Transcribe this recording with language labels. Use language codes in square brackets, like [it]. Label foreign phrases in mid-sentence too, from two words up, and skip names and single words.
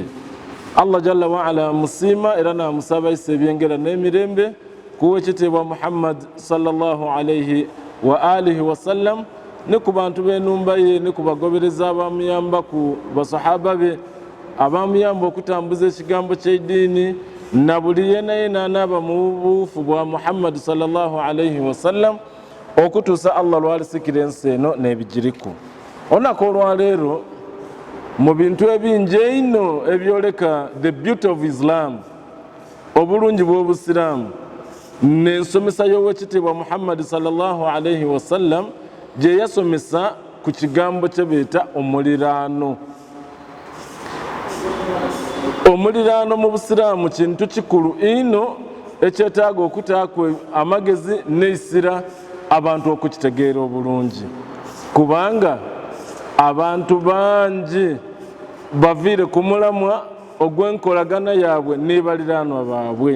[ar] الله جل وعلا [lg] musiima era n'amusaba ise ebyengera n'emirembe kuwa ekitiibwa Muhammad [ar] صلى الله عليه وعلى آله وسلم [lg] ne ku bantu b'ennumba ye ne ku bagobereza abamuyamba ku basahaba be abamuyamba okutambuza ekigambo ky'eddiini na buli yenna anaaba mu buufu bwa Muhammad [ar] صلى الله عليه وسلم [lg] okutuusa Allah lwalisikira ensi eno n'ebigiriku. Olunaku olwaleero mu bintu ebingi eino ebyoleka [en] the beauty of Islam [lg] obulungi bw'obusiraamu n'ensomesa y'owekitiibwa Muhammad [ar] صلى الله عليه وسلم [lg] gye yasomesa ku kigambo kye beeta omuliraano. Omuliraano mu busiraamu kintu kikulu ino ekyetaaga okutaakwa amagezi n'eisira abantu okukitegeera obulungi kubanga abantu bangi baviire ku mulamwa ogw'enkolagana yaabwe n'ebaliraanwa baabwe.